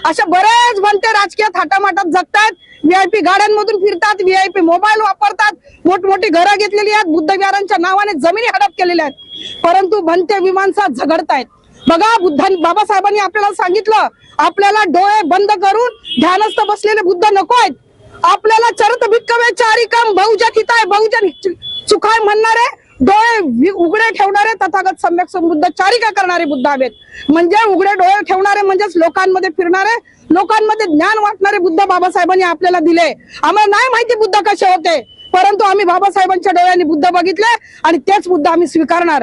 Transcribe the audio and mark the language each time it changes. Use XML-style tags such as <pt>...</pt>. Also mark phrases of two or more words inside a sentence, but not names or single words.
<mr>अशा बरेच भंते राजकीय थाटामाटात जगतात, VIP गाड्यांमधून फिरतात, VIP मोबाईल वापरतात, मोठमोठी घरं घेतलेली आहेत, बुद्ध विहारांच्या नावाने जमिनी हडप केलेल्या आहेत, परंतु भंते मीमांसा झगडतायत। बघा, बाबासाहेबांनी आपल्याला सांगितलं, आपल्याला डोळे बंद करून ध्यानस्थ बसलेले बुद्ध नको आहेत, आपल्याला</mr> <pi>चरत भिक्कवे चारिकम बहुजन हिताय बहुजन सुखाय</pi> <mr>म्हणणारे, डोळे उघडे ठेवणारे तथागत सम्यक समृद्ध चारिका करणारे बुद्ध हवेत। म्हणजे उघडे डोळे ठेवणारे म्हणजेच लोकांमध्ये फिरणारे, लोकांमध्ये ज्ञान वाटणारे बुद्ध बाबासाहेबांनी आपल्याला दिले। आम्हाला नाही माहिती बुद्ध कसे होते, परंतु आम्ही बाबासाहेबांच्या डोळ्यांनी बुद्ध बघितले आणि तेच बुद्ध आम्ही स्वीकारणार।</mr>